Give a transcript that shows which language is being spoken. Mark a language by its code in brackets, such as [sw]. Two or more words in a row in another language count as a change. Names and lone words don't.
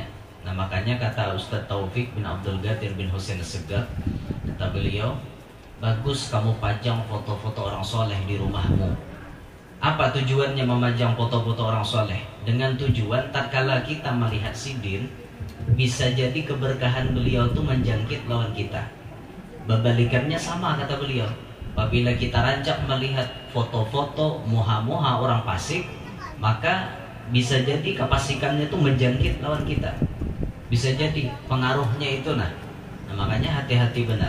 [id] Nah makanya kata Ustaz Taufik bin Abdul Qadir bin Husain Segaf, kata beliau, bagus kamu pajang foto-foto orang soleh di rumahmu. Apa tujuannya memajang foto-foto orang soleh? [bjn] Dengan tujuan tatkala kita melihat sidin, bisa jadi keberkahan beliau itu menjangkit lawan kita. Berbalikannya sama kata beliau, apabila kita rancak melihat foto-foto muha-muha orang fasik, maka bisa jadi kepasikannya itu menjangkit lawan kita. [id] Bisa jadi pengaruhnya itu nah makanya hati-hati benar.